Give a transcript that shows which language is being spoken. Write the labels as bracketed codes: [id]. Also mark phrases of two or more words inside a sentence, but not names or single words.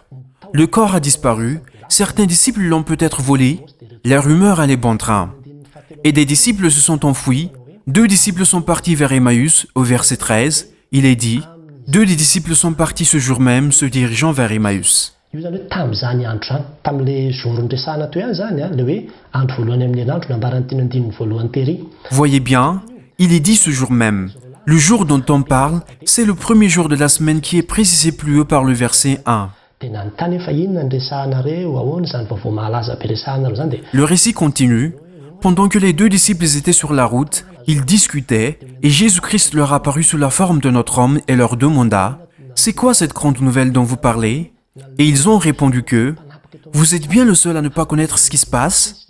[fr] Le corps a disparu, certains disciples l'ont peut-être volé, la rumeur allait bon train. Et des disciples se sont enfuis, 2 disciples sont partis vers Emmaüs, au verset 13, il est dit, 2 des disciples sont partis ce jour même, se dirigeant vers Emmaüs. [mg] Io zany hoe tamin'izany andro zany, tamin'ilay jour niresahana teo ihany zany, le hoe andro voalohany amin'ny herinandro nambaran'ny teny andininy voalohany tery. [fr] Voyez bien, il est dit ce jour même. Le jour dont on parle, c'est le premier jour de la semaine qui est précisé plus haut par le verset 1. [mg] Tena nytany efa inona niresahanareo, ahoana zany vaovao mahalaza be resahanareo zany dia. [fr] Le récit continue. Pendant que les 2 disciples étaient sur la route, ils discutaient et Jésus-Christ leur apparut sous la forme de notre homme et leur demanda « C'est quoi cette grande nouvelle dont vous parlez ?» Et ils ont répondu que « Vous êtes bien le seul à ne pas connaître ce qui se passe ?»